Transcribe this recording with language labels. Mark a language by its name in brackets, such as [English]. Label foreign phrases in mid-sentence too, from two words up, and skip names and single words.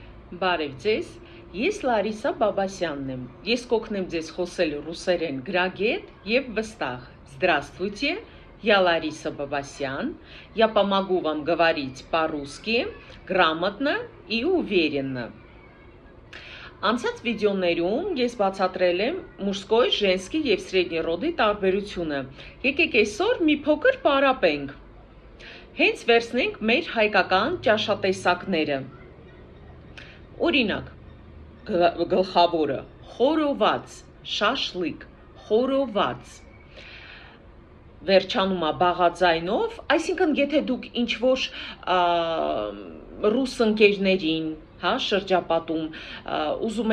[Armenian] Բարև ձեզ, ես Լարիսա Բաբասյանն եմ, ես կօգնեմ ձեզ խոսել ռուսերեն գրագետ և վստահ. [Russian] Здравствуйте, я Лариса Бабасян, я помогу вам говорить по-русски грамотно и уверенно. [Armenian] Անցած վիդեոներում ես բացատրել եմ [Russian] մужской, женский [Armenian] և средний ռոդի տարբերությունը, եկեք այսօր մի փոքր պարապենք, հենց վերցնենք մեր հայկական ճաշատեսակները. Օրինակ, գլխավորը, խորոված, շաշլիկ, խորոված, վերջանում է բաղաձայնով, այսինքն եթե դուք ինչ-որ ռուս ընկերներին, շրջապատում, ուզում